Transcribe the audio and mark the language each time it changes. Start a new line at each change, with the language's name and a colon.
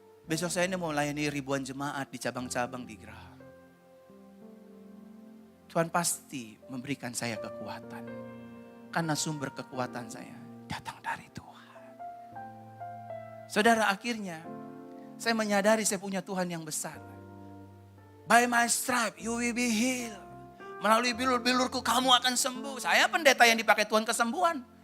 Indonesian: Besok saya ini mau melayani ribuan jemaat di cabang-cabang di Geraha. Tuhan pasti memberikan saya kekuatan. Karena sumber kekuatan saya datang dari Tuhan. Saudara, akhirnya saya menyadari saya punya Tuhan yang besar.
English: By my stripe you will be healed.
Indonesian: Melalui bilur-bilurku kamu akan sembuh. Saya pendeta yang dipakai Tuhan kesembuhan.